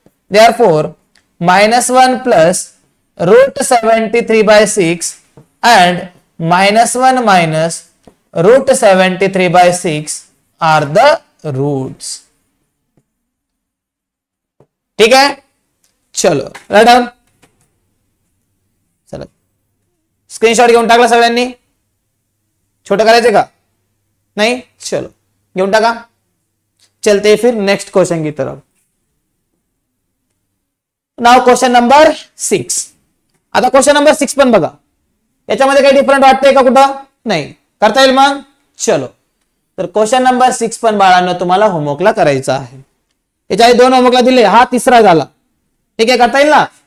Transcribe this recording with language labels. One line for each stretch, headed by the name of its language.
English: Therefore -1 plus √73/6 and -1 -√73/6 are the roots.
Hindi: ठीक है, चलो राइट डाउन.
Marathi: चला स्क्रीनशॉट घेऊन टाकला सगळ्यांनी. छोटं करायचे का? नहीं, चलो घेऊन टाका.
Hindi: चलते फिर नेक्स्ट क्वेश्चन की तरफ.
English: Now question number 6.
Marathi: आता क्वेश्चन नंबर 6 पण बघा, याच्यामध्ये काही डिफरंट वाटतंय का कुठं? नाही. करता येईल मग. चलो, तर क्वेश्चन नंबर 6 पण बाळांनो तुम्हाला होमवर्कला करायचा आहे. याच्या आधी 2 होमवर्कला दिले, हा तिसरा झाला. ठीक आहे, करता येईल ना.